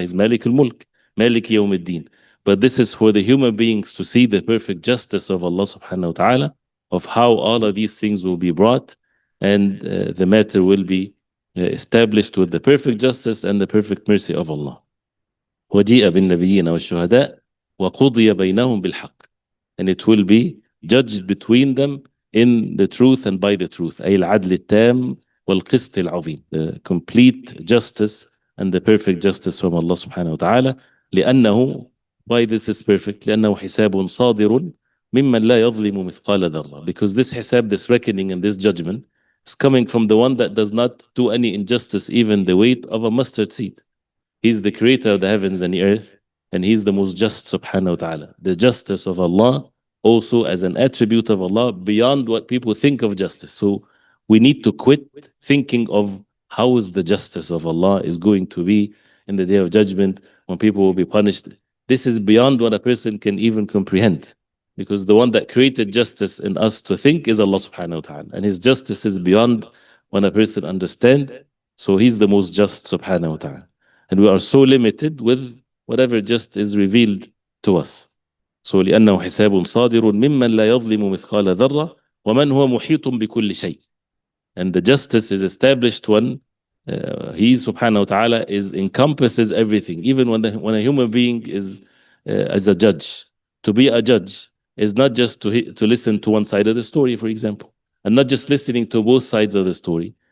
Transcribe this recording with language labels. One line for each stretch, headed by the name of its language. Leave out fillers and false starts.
English: He's Malik al-Mulk, Malik Yawm al-Din. But this is for the human beings to see the perfect justice of Allah subhanahu wa ta'ala, of how all of these things will be brought, and the matter will be established with the perfect justice and the perfect mercy of Allah.
Arabic: وَجِيءَ بِالنَّبِيِّينَ وَالشُّهَدَاءِ وَقُضِيَ بَيْنَهُم بِالْحَقِّ.
English: And it will be judged between them in the truth and by the truth.
Arabic: أي العدل التام والقسط العظيم.
English: The complete justice and the perfect justice from Allah subhanahu wa ta'ala.
Arabic: لأنه,
English: why this is perfect?
Arabic: لأنه حساب صادر ممن لا يظلم مثقال ذرة.
English: Because this hisab, this reckoning and this judgment is coming from the one that does not do any injustice, even the weight of a mustard seed. He's the creator of the heavens and the earth, and he's the most just subhanahu wa ta'ala. The justice of Allah also as an attribute of Allah beyond what people think of justice. So we need to quit thinking of how is the justice of Allah is going to be in the day of judgment when people will be punished. This is beyond what a person can even comprehend, because the one that created justice in us to think is Allah subhanahu wa ta'ala, and his justice is beyond what a person understands. So he's the most just subhanahu wa ta'ala. And we are so limited with whatever just is revealed to us.
Arabic: So لأنه حساب صادر ممن لا يظلم مثقال ذرة ومن هو محيط بكل شيء.
English: And the justice is established when he subhanahu wa ta'ala encompasses everything. Even when a human being is as a judge. To be a judge is not just to listen to one side of the story, for example, and not just listening to both sides of the story.